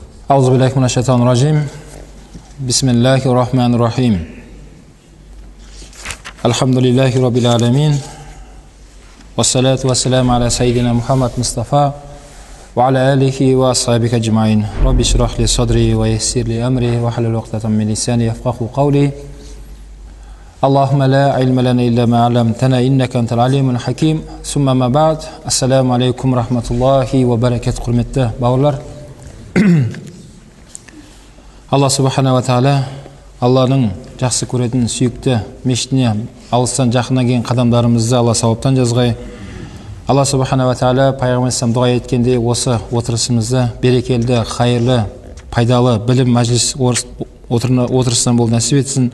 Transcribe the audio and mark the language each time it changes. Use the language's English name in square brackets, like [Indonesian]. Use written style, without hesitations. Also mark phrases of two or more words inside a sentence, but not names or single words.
[Arabic] أعوذ بالله من الشيطان الرجيم. بسم الله الرحمن الرحيم. الحمد لله رب العالمين. والصلاة والسلام على سيدنا محمد مصطفى وعلى آله وأصحابه أجمعين. رب اشرح لي صدري ويسر لي أمري واحلل عقدة من لساني يفقهوا قولي. اللهم لا علم لنا إلا ما علمتنا إنك أنت العليم الحكيم. ثم ما بعد. السلام عليكم رحمة الله وبركات. [Kazakh] Құрметті бауырлар. Алла [Arabic] سبحانه وتعالى [Kazakh] Алланың жақсы көретін сүйікті мешітіне алыстан жақына келген қадамдарымызды Алла сауаптан жазғай. Алла [Arabic] سبحانه وتعالى [Kazakh] пайғамбарымыз дұға еткенде осы отырысымызды берекелі, хайырлы, пайдалы білім мәжіліс отырысынан бол нәсіп етсін.